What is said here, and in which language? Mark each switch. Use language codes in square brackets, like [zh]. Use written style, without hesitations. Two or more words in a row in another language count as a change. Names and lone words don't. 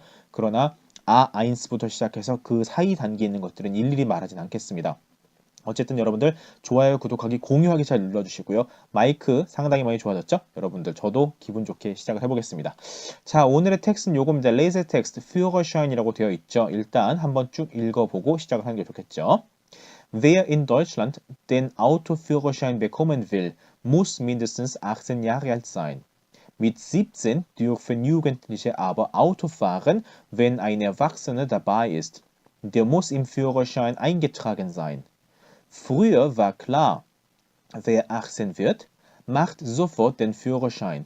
[ko] 그러나 아인스부터 시작해서 그 사이 단계에 있는 것들은 일일이 말하진 않겠습니다. 어쨌든 여러분들 좋아요, 구독하기, 공유하기 잘 눌러주시고요. 마이크 상당히 많이 좋아졌죠? 여러분들 저도 기분 좋게 시작을 해보겠습니다. 자, 오늘의 텍스트는 요겁니다. 레이저 텍스트, Führerschein이라고 되어 있죠. 일단 한번 쭉 읽어보고 시작을 하는 게 좋겠죠. [de] Wer in Deutschland den Autoführerschein bekommen will, muss mindestens 18 Jahre alt sein. Mit 17 dürfen Jugendliche aber Auto fahren, wenn ein Erwachsener dabei ist. Der muss im Führerschein eingetragen sein. Früher war klar, wer 18 wird, macht sofort den Führerschein.